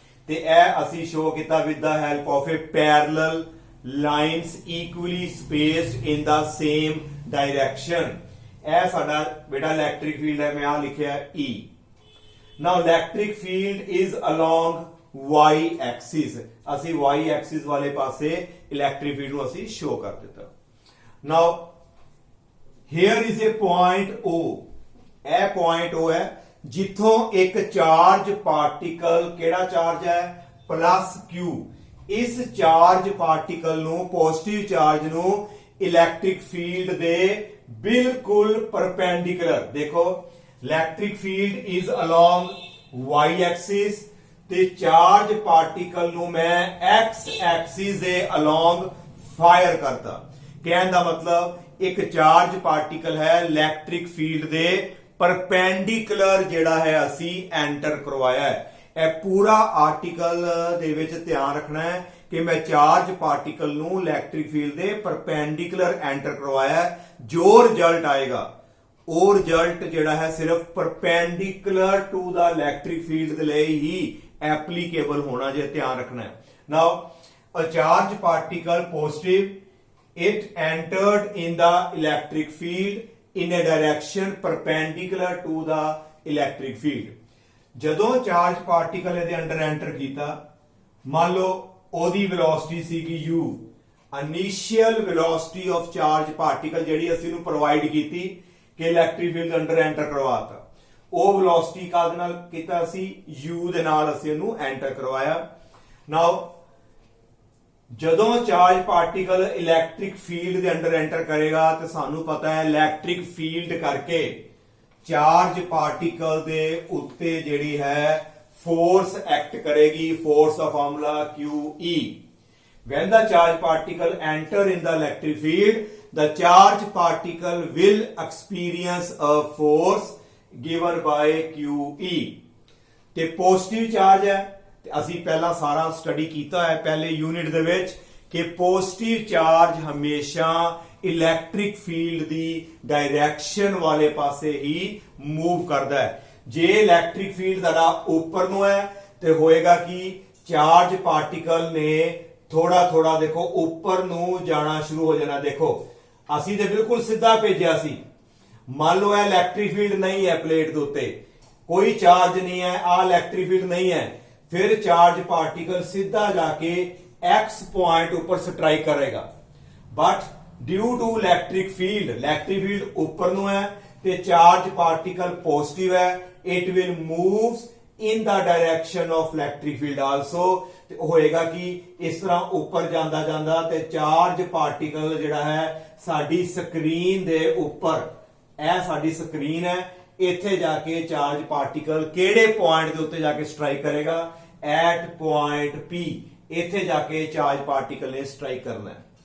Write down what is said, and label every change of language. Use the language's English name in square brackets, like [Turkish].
[Punjabi] ਤੇ ਇਹ ਅਸੀਂ [English] Show ਕੀਤਾ with the help of a parallel lines equally spaced in the same direction. [Punjabi] ਇਹ ਸਾਡਾ ਬੇਟਾ ਇਲੈਕਟ੍ਰਿਕ ਫੀਲਡ ਹੈ, ਮੈਂ ਆ ਲਿਖਿਆ E। [English] Now electric field is along y axis। [Punjabi] ਅਸੀਂ y axis ਵਾਲੇ ਪਾਸੇ ਇਲੈਕਟ੍ਰਿਕ ਫੀਲਡ ਨੂੰ ਅਸੀਂ ਸ਼ੋ ਕਰ ਦਿੱਤਾ। [English] Now here is a point O। [Punjabi] ਇਹ ਪੁਆਇੰਟ O ਹੈ ਜਿੱਥੋਂ ਇੱਕ ਚਾਰਜ ਪਾਰਟੀਕਲ, ਕਿਹੜਾ ਚਾਰਜ ਹੈ, ਪਲੱਸ Q, ਇਸ ਚਾਰਜ ਪਾਰਟੀਕਲ ਨੂੰ, ਪੋਜ਼ਿਟਿਵ ਚਾਰਜ ਨੂੰ ਇਲੈਕਟ੍ਰਿਕ ਫੀਲਡ ਦੇ ਬਿਲਕੁਲ ਪਰਪੈਂਡੀਕੁਲਰ, ਦੇਖੋ [English] electric field is along y axis [Punjabi] ਤੇ ਚਾਰਜ ਪਾਰਟੀਕਲ ਨੂੰ ਮੈਂ x axis ਦੇ ਅਲੋਂਗ ਫਾਇਰ ਕਰਤਾ। ਕਹਿਣ ਦਾ ਮਤਲਬ ਇੱਕ ਚਾਰਜ ਪਾਰਟੀਕਲ ਹੈ ਇਲੈਕਟ੍ਰਿਕ ਫੀਲਡ ਦੇ ਪਰਪੈਂਡੀਕੁਲਰ ਜਿਹੜਾ ਹੈ ਅਸੀਂ ਐਂਟਰ ਕਰਵਾਇਆ ਹੈ। ਇਹ ਪੂਰਾ ਆਰਟੀਕਲ ਦੇ ਵਿੱਚ ਧਿਆਨ ਰੱਖਣਾ ਹੈ ਕਿ ਮੈਂ ਚਾਰਜ ਪਾਰਟੀਕਲ ਨੂੰ ਇਲੈਕਟ੍ਰਿਕ ਫੀਲਡ ਦੇ ਪਰਪੈਂਡੀਕੁਲਰ ਐਂਟਰ ਕਰਵਾਇਆ ਹੈ। ਜੋ ਰਿਜ਼ਲਟ ਆਏਗਾ ਉਹ ਰਿਜ਼ਲਟ ਜਿਹੜਾ ਹੈ ਸਿਰਫ [English] perpendicular to ਦਾ electric field [Punjabi] ਦੇ ਲਈ ਹੀ ਐਪਲੀਕੇਬਲ ਹੋਣਾ, ਜੇ ਧਿਆਨ ਰੱਖਣਾ ਹੈ। ਨਾਓ ਅ charge particle positive, [English] it entered in the electric field in a direction perpendicular to the electric field। [Punjabi] ਜਦੋਂ ਚਾਰਜ ਪਾਰਟੀਕਲ ਇਹਦੇ ਅੰਦਰ ਐਂਟਰ ਕੀਤਾ, ਮੰਨ ਲਓ ਉਹਦੀ ਵੈਲੋਸਿਟੀ ਸੀਗੀ u, [English] initial velocity of charge particle [Punjabi] ਜਿਹੜੀ ਅਸੀਂ ਨੂੰ ਪ੍ਰੋਵਾਈਡ ਕੀਤੀ ਕਿ ਇਲੈਕਟ੍ਰਿਕ ਫੀਲਡ ਅੰਦਰ ਐਂਟਰ ਕਰਵਾਤਾ, ਉਹ ਵੈਲੋਸਿਟੀ ਕਾਹਦੇ ਨਾਲ ਕੀਤਾ ਸੀ, u ਦੇ ਨਾਲ ਅਸੀਂ ਇਹਨੂੰ ਐਂਟਰ ਕਰਵਾਇਆ। ਨਾਓ ਜਦੋਂ ਚਾਰਜ ਪਾਰਟੀਕਲ ਇਲੈਕਟ੍ਰਿਕ ਫੀਲਡ ਦੇ ਅੰਦਰ ਐਂਟਰ ਕਰੇਗਾ ਤੇ ਸਾਨੂੰ ਪਤਾ ਹੈ ਇਲੈਕਟ੍ਰਿਕ ਫੀਲਡ ਕਰਕੇ ਚਾਰਜ ਪਾਰਟੀਕਲ ਦੇ ਉੱਤੇ ਜਿਹੜੀ ਹੈ ਫੋਰਸ ਐਕਟ ਕਰੇਗੀ। Force ਦਾ formula QE। [English] when the charge particle enter in the electric field, the charge particle will experience a force given by QE। [Punjabi] ਤੇ ਪੋਜ਼ਿਟਿਵ ਚਾਰਜ ਹੈ ਤੇ ਅਸੀਂ ਪਹਿਲਾਂ ਸਾਰਾ ਸਟੱਡੀ ਕੀਤਾ ਹੈ ਪਹਿਲੇ ਯੂਨਿਟ ਦੇ ਵਿੱਚ ਕਿ ਪੋਜ਼ਿਟਿਵ ਚਾਰਜ ਹਮੇਸ਼ਾ ਇਲੈਕਟ੍ਰਿਕ ਫੀਲਡ ਦੀ ਡਾਇਰੈਕਸ਼ਨ ਵਾਲੇ ਪਾਸੇ ਹੀ ਮੂਵ ਕਰਦਾ ਹੈ। ਜੇ ਇਲੈਕਟ੍ਰਿਕ ਫੀਲਡ ਤੁਹਾਡਾ ਉੱਪਰ ਨੂੰ ਹੈ ਤੇ ਹੋਏਗਾ ਕਿ ਚਾਰਜ ਪਾਰਟੀਕਲ ਨੇ ਥੋੜਾ ਦੇਖੋ ਉੱਪਰ ਨੂੰ ਜਾਣਾ ਸ਼ੁਰੂ ਹੋ ਜਾਣਾ। ਦੇਖੋ ਅਸੀਂ ਤੇ ਬਿਲਕੁਲ ਸਿੱਧਾ ਭੇਜਿਆ ਸੀ, ਮੰਨ ਲਓ ਇਹ ਇਲੈਕਟ੍ਰਿਕ ਫੀਲਡ ਨਹੀਂ ਹੈ ਪਲੇਟ ਦੇ ਉੱਤੇ, [Hindi] कोई चार्ज नहीं है, आ इलेक्ट्रिक फील्ड नहीं है, फिर चार्ज पार्टिकल सीधा जाके एक्स पॉइंट ऊपर स्ट्राइक करेगा। [English] but due to electric field [Hindi] ऊपर ਨੂੰ है ਤੇ चार्ज पार्टिकल पॉजिटिव है, [English] It will moves in the direction of electric field also. [Punjabi] ਤੇ ਹੋਏਗਾ ਕਿ ਇਸ ਤਰ੍ਹਾਂ ਉੱਪਰ ਜਾਂਦਾ ਜਾਂਦਾ ਤੇ ਚਾਰਜ ਪਾਰਟੀਕਲ ਜਿਹੜਾ ਹੈ ਸਾਡੀ ਸਕਰੀਨ ਦੇ ਉੱਪਰ, ਇਹ ਸਾਡੀ ਸਕਰੀਨ ਹੈ, ਇੱਥੇ ਜਾ ਕੇ ਚਾਰਜ ਪਾਰਟੀਕਲ ਕਿਹੜੇ ਪੁਆਇੰਟ ਦੇ ਉੱਤੇ ਜਾ ਕੇ ਸਟ੍ਰਾਈਕ ਕਰੇਗਾ, ਐਟ ਪੁਆਇੰਟ P, ਇੱਥੇ ਜਾ ਕੇ ਚਾਰਜ ਪਾਰਟੀਕਲ ਨੇ ਸਟ੍ਰਾਈਕ ਕਰਨਾ ਹੈ।